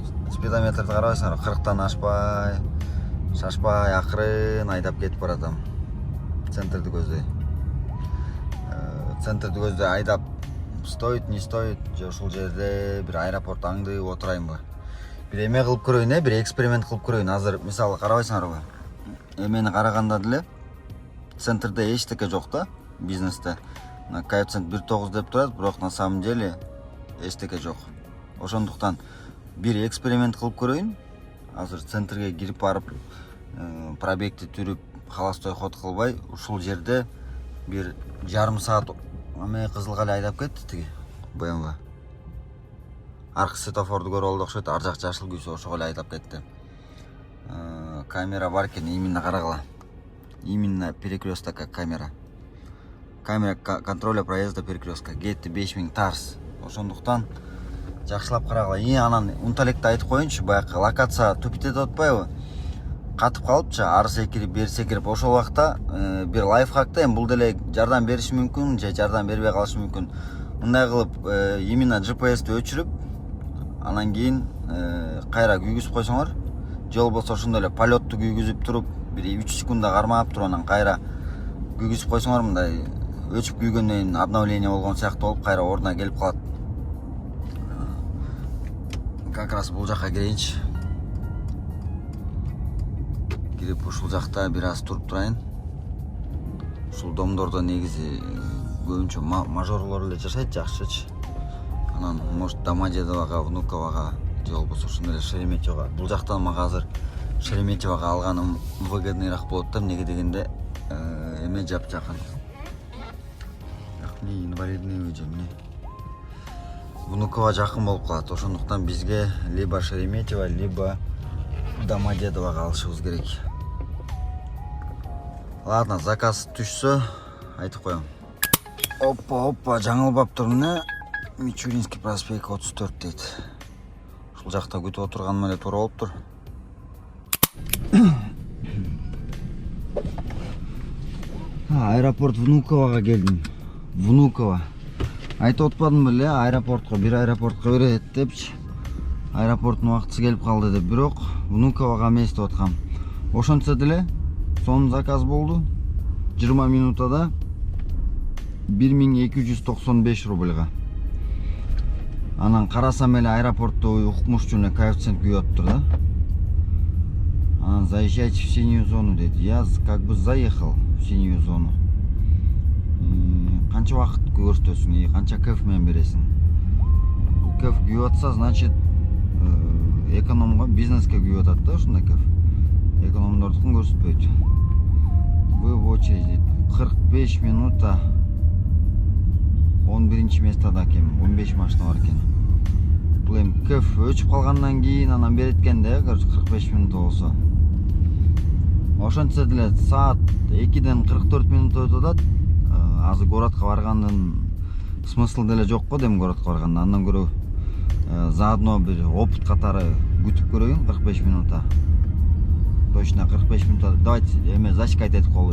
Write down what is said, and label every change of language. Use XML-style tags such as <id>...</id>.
<ky>Спидометрди карабайсыңар, 40тан ашпай, шашпай, акырын айдап кетип баратам. Центрди көздөй. Центрди көздөй айдап стоит,</ky> <ru>не стоит,</ru> <ky>же ушул жерде бир аэропорт аңдып отурайынбы. Бир эме кылып көрөйүн, бир эксперимент кылып көрөйүн. Азыр мисалы карабайсыңарбы? Эмени караганда деле центрде эчтеке жок да, бизнесте. Коэффициент 1.9 деп турат, бирок</ky> <ru>на самом деле</ru> <ky>эчтеке жок. Ошондуктан бир эксперимент кылып көрөйүн. Азыр центрге кирип барып, пробегти түрүп, холостой ход кылбай, ушул жерде бир жарым саат эме Кызылгали айдап кетти тиги BMW. Аркы светофорду көрүп алды окшойт, ар жак жашыл күйсө ошого эле айдап кетти. Камера бар экен, именно карагыла.</ky> <ru>Именно перекрестокка камера. Камера контроля проезда перекрестка.</ru> <ky>Кетти 5000 тарс. Ошондуктан жакшылап карагыла. Анан унталекти айтып коеюнчу, баягы локация тупит этип атпайбы? Катып калыпчы, ары секирип, бери секирип, ошол убакта бир лайфхакта бул деле жардам бериши мүмкүн, же жардам бербей калышы мүмкүн. Мындай кылып, именно GPS-ти өчүрүп, анан кийин кайра күйгүзүп койсоңор, же болбосо ошондой эле полетту күйгүзүп туруп, бир 3 секунда кармап туруп, анан кайра күйгүзүп койсоңор, мындай өчүп күйгөндөн кийин обновление болгон сыяктуу болуп, кайра ордуна келип калат.</ky> <ru>Как раз</ru> <ky>бул жакка кирейинчи. Кирип ушул жакта бир аз туруп турайын. Ушул домдордо негизи көбүнчө мажорлор эле жашайт, жакшычы. Анан может Домодедового, Внукового, же болбосо ушундай эле Шереметьевого. Бул жактан мага азыр Шереметьевого алганым выгодныйраак болот да, эмнеге дегенде эме жакын. Эмне инвалидный үй же эмне? Внуково жакын болуп калат. Ошондуктан бизге либо Шереметьево, либо Домодедового алышыбыз керек.</ky> <ru>Ладно,</ru> <ky>заказ түшсө айтып коем. Опа, жаңылбаптыр мына. Мичуринский проспект 34 дейт. Ушул жакта күтүп отурганым эле туура болуптур. Аэропорт Внукового келдим. Внуково. Айтып отпадым беле, аэропортко, бир аэропортко берет депчи. Аэропорттун убактысы келип калды деп, бирок Внукового эмес деп аткам. Ошончо деле сонун заказ болду. 20 минутада 1295 рубльга. Анан карасам эле аэропортто укмуш үчүн эле коэффициент күйүп атыптыр да.</ky> <ru>Анан заезжайте в синюю зону дейт. Я как бы заехал в синюю зону.</ru> <ky>Канча вакыт көрсөтөсүң, канча кэф менен бересиң. Кэф күйүп атса, значит экономго, бизнеске күйүп атат да ушундай кэф. Экономдордукун көрсөтпөйт.</ky> <ru>Вы в очереди</ru> <ky>45 минута 11 местада экен, 15 машина бар экен. Бул эми кэф өчүп калгандан кийин анан берет экен да, 45 минут болсо. Ошончо деле саат 2ден 44 минут өтүп атат. азыр городко баргандын смысл деле жок го дейм городко барганда. Андан көрө заодно бир опыт катары күтүп көрөйүн 45 минутта. Точно 45 минутта.</ky> <ru>Давайте</ru> <ky>эме зачкать этип коелу.</ky>